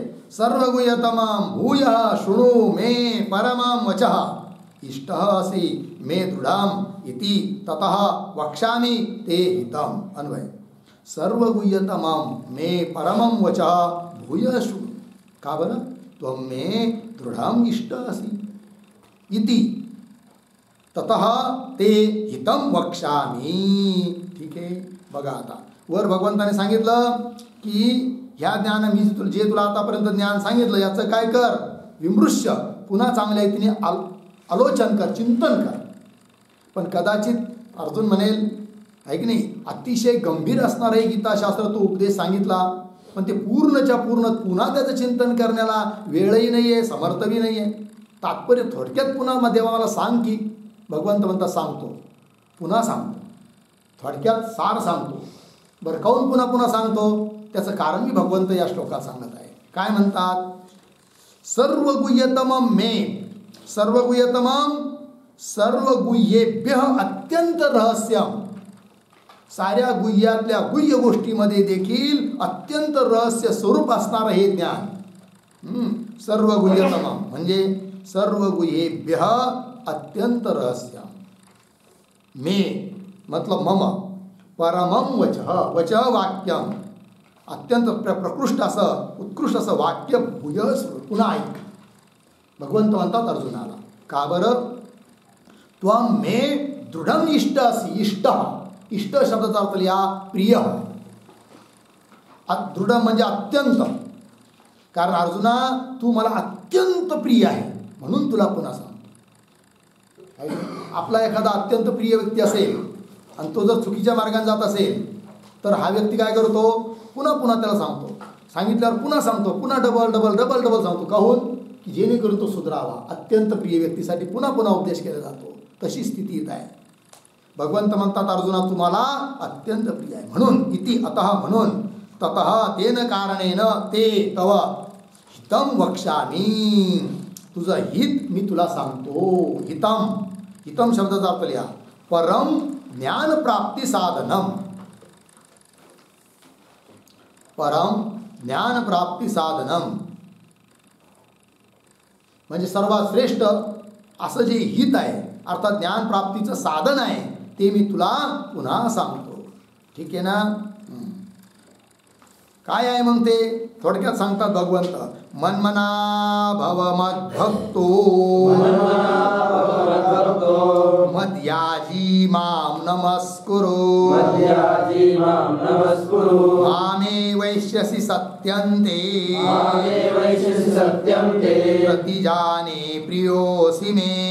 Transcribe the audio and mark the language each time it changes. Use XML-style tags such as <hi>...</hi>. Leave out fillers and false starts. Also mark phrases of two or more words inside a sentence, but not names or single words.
<sa>सर्वगुह्यतमं भूय शृणु मे परमं वचः इष्टः असि मे दृढम् इति ततः वक्ष्यामि ते हितम्. अन्वय. सर्वगुह्यतमं मे परमं वचः भूय शृणु.</sa> <mr>का बरं.</mr> <sa>त्वं मे दृढम् इष्टः असि इति ततः ते हितं वक्ष्यामि.</sa> <mr>ठीक आहे. बघा आता वर भगवंताने सांगितलं की ह्या ज्ञान मी जे तुला आतापर्यंत ज्ञान सांगितलं याचं काय कर, विमृश्य, पुन्हा चांगल्या रीतीने आलोचन कर, चिंतन कर. पण कदाचित अर्जुन म्हणेल, आहे की नाही, अतिशय गंभीर असणारं हे गीताशास्त्र तो उपदेश सांगितला, पण ते पूर्णच्या पूर्ण पुन्हा त्याचं चिंतन करण्याला वेळही नाही आहे, समर्थही नाही आहे. तात्पर्य थोडक्यात पुन्हा देवा मला सांग की भगवंत म्हणतात सांगतो, पुन्हा सांगतो, थोडक्यात सार सांगतो. बरं काहून पुन्हा पुन्हा सांगतो? त्याचं कारण मी भगवंत या श्लोकात सांगत आहे. काय म्हणतात?</mr> <sa>सर्व गुह्यतमं मे, सर्व गुह्यतमं सर्व गुह्येभ्य अत्यंत रहस्यम.</sa> <mr>साऱ्या गुह्यातल्या गुह्य गोष्टीमध्ये देखील अत्यंत रहस्य स्वरूप असणारं हे ज्ञान.</mr> <sa>सर्व गुह्यतमं</sa> <mr>म्हणजे</mr> <sa>सर्व गुह्येभ्य अत्यंत रहस्यम. मे मतलब मम, परमं वचः, वचः वाक्यम,</sa> <mr>अत्यंत प्रकृष्ट असं उत्कृष्ट असं वाक्य भूयस पुन्हा ऐक. भगवंत म्हणतात अर्जुनाला, का बरं?</mr> <sa>त्वं मे दृढं इष्ट असि.</sa> <mr>इष्ट, इष्ट शब्दाचा अर्थ लिहा प्रिय. दृढ म्हणजे अत्यंत. कारण अर्जुना तू मला अत्यंत प्रिय आहे म्हणून तुला पुन्हा सांगतो. आपला एखादा अत्यंत प्रिय व्यक्ती असेल आणि तो जर चुकीच्या मार्गाने जात असेल तर हा व्यक्ती काय करतो? पुन्हा पुन्हा त्याला सांगतो. सांगितल्यावर पुन्हा सांगतो, पुन्हा डबल डबल डबल डबल सांगतो. काहून? की जेणेकरून तो सुधारावा. अत्यंत प्रिय व्यक्तीसाठी पुन्हा पुन्हा उपदेश केला जातो. तशी स्थिती येत आहे. भगवंत म्हणतात अर्जुना तुम्हाला अत्यंत प्रिय आहे म्हणून</mr> <sa>इति अतः</sa> <mr>म्हणून</mr> <sa>ततः तेन कारणेन ते तव हितम वक्ष्यामि.</sa> <mr>तुझं हित मी तुला सांगतो. हितम, हितम शब्दाचा अर्थ लिहा</mr> <sa>परम ज्ञान प्राप्ती साधनम. परम ज्ञान प्राप्ती साधनम</sa> <mr>म्हणजे सर्वात श्रेष्ठ असं जे हित आहे अर्थात ज्ञान प्राप्तीचं साधन आहे ते मी तुला पुन्हा सांगतो. ठीक आहे ना? काय आहे मग ते? थोडक्यात सांगतात भगवंत,</mr> <sa>मन्मना भव मद्भक्तो मद्याजी मां नमस्कुरु मामे वैश्यसि सत्यन्ते प्रतिजाने प्रियोऽसि मे.</sa>